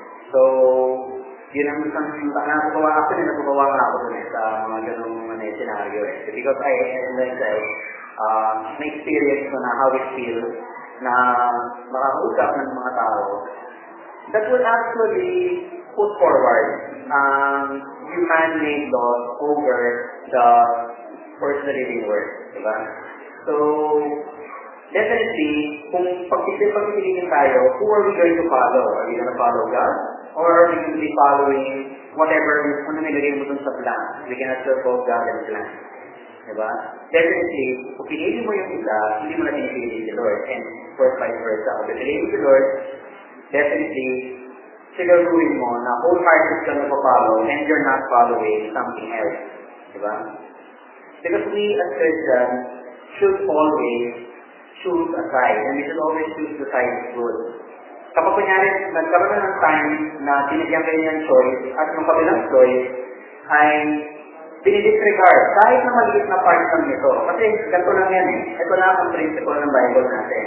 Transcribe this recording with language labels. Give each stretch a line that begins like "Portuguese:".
Filipino: So, yun ang isang natutuwa ako nga ako dun sa mga ganung scenario eh.
English: Because as I said,
Filipino: na-experience ko na
English: how it feels
Filipino: na makakausap ng mga tao
English: that would actually put forward human-made laws over the first living word. Diba? So, definitely,
Filipino: kung pagpipiliin tayo,
English: who are we going to follow? Are we going to follow God? Or are we going to be following whatever
Filipino: nilagay mo dun sa
English: plan? We cannot serve both God and plan.
Filipino: Diba? Definitely, kung pinili mo yung isa, hindi mo na pinipili si Lord.
English: And for vice versa.
Filipino: Kung pinili mo si Lord,
English: definitely,
Filipino: siguruhin mo na
English: wholehearted ka na follow and you're not following something else. Diba? Because we as Christians should always choose a side. And we should always choose the side of good.
Filipino: Kapag kunyari, nagkaroon na ng time na binigyan kayo ng choice at yung kabilang choice ay dinidisregard kahit na maliit na part ng ito. Kasi ganito lang yan eh. Ito lang ang principle ng Bible natin.